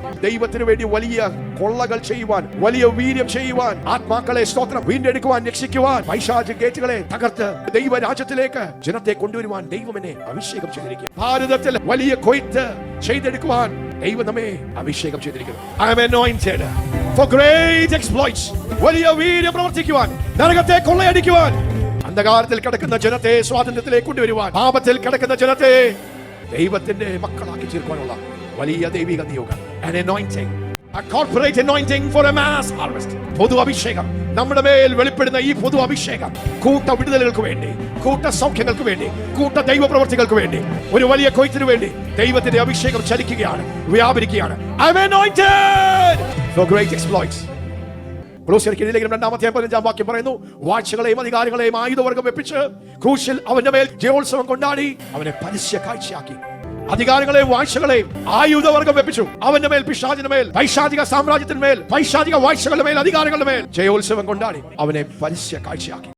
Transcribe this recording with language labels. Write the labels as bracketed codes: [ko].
[ml] ദൈവത്തിന് വേണ്ടി വലിയ കൊള്ളകൾ ചെയ്യുവാൻ, വലിയ വീര്യം ചെയ്യുവാൻ, ആത്മാക്കളെ സ്തോത്രം വീണ്ടെടുക്കുവാൻ, രക്ഷിക്കുവാൻ, പൈശാചിക ഗേറ്റുകളെ തകർത്ത് ദൈവരാജ്യത്തിലേക്ക് ജനത്തെ കൊണ്ടുവരുവാൻ ദൈവം എന്നെ അഭിഷേകം ചെയ്തിരിക്കുക. ഭാരതത്തിൽ വലിയ കൊയ്ത്ത് ചെയ്തെടുക്കുവാൻ ദൈവം നമ്മെ അഭിഷേകം ചെയ്തിരിക്കുന്നു. [en] I am anointed for great exploits. [ml] വലിയ വീര്യം പ്രവർത്തിക്കുവാൻ, നരകത്തെ കൊള്ളയടിക്കുവാൻ, അന്ധകാരത്തിൽ കിടക്കുന്ന ജനത്തെ സ്വാതന്ത്ര്യത്തിലേക്ക് കൊണ്ടുവരുവാൻ, പാപത്തിൽ കിടക്കുന്ന ജനത്തെ ദൈവത്തിന്റെ മക്കളാക്കി തീർക്കാനുള്ള വലിയ ദൈവിക നിയോഗം. [en] An anointing, a corporate anointing for a mass harvest. [ml] പൊതു അഭിഷേകം നമ്മുടെ മേൽ വെളിപ്പെടുന്ന ഈ പൊതു അഭിഷേകം കൂട്ട വിടുതലുകൾക്ക് വേണ്ടി, കൂട്ട സൗഖ്യങ്ങൾക്ക് വേണ്ടി, കൂട്ട ദൈവ പ്രവർത്തികൾക്ക് വേണ്ടി, ഒരു വലിയ കൊയ്ത്തിന് വേണ്ടി ദൈവത്തിന്റെ അഭിഷേകം ചലിക്കുകയാണ്, വ്യാപരിക്കുകയാണ്. [en] I'm anointed for great exploits. [ml] കൊലോസ്യർക്കെതിരെ 2-ാം അധ്യായം 15-ാം വാക്യം പറയുന്നു, വാഴ്ചകളെയും അധികാരങ്ങളെയും ആയുധവർഗം വെപ്പിച്ച് ക്രൂശിൽ അവന്റെ മേൽ ജയോത്സവം കൊണ്ടാടി അവനെ പരസ്യ കാഴ്ചയാക്കി. അധികാരങ്ങളെയും വാഴ്ചകളെയും ആയുധവർഗം വെപ്പിച്ചു. അവന്റെ മേൽ, പിശാചിന്റെ മേൽ, പൈശാചിക സാമ്രാജ്യത്തിന്മേൽ, പൈശാചിക വാഴ്ചകളുടെ മേൽ, അധികാരങ്ങളുടെ മേൽ ജയോത്സവം കൊണ്ടാടി അവനെ പരസ്യ കാഴ്ചയാക്കി.